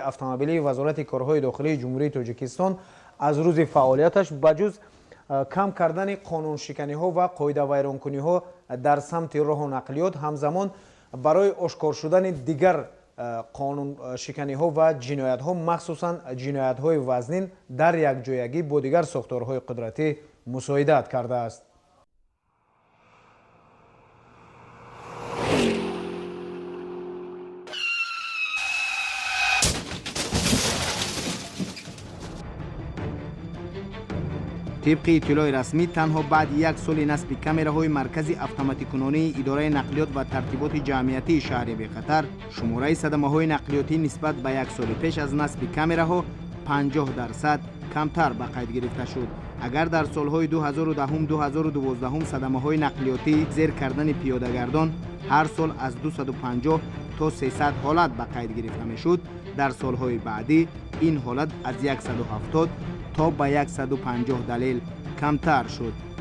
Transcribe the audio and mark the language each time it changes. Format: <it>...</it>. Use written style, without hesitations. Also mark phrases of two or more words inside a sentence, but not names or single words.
<tg>автомобилии вазорати корҳои дохилии ҷумҳурии тоҷикистон аз рӯзи фаъолияташ ба ҷуз кам кардани қонуншиканиҳо ва қоидавайронкуниҳо дар самти роҳу нақлиёт ҳамзамон барои ошкор шудани дигар қонуншиканиҳо ва ҷиноятҳо махсусан ҷиноятҳои вазнин дар якҷоягӣ бо дигар сохторҳои қудратӣ мусоидат кардааст. тибқи иттилои расмӣ танҳо баъди як сол насби камераҳои марказӣ автоматикунонии идораи нақлиёт ва тартиботи ҷамъиятии шаҳри бехатар шумораи садамаҳои нақлиётӣ нисбат ба як соли пеш аз насби камераҳо 50% камтар ба қайд гирифта шуд. агар дар солҳои 2010-2012 садамаҳои нақлиётӣ зер кардани пиёдагардон ҳар сол аз 250 то 300 ҳолат ба қайд гирифта мешуд, дар солҳои баъдӣ ин ҳолат аз 170 то ба 150 далел камтар шуд.</tg>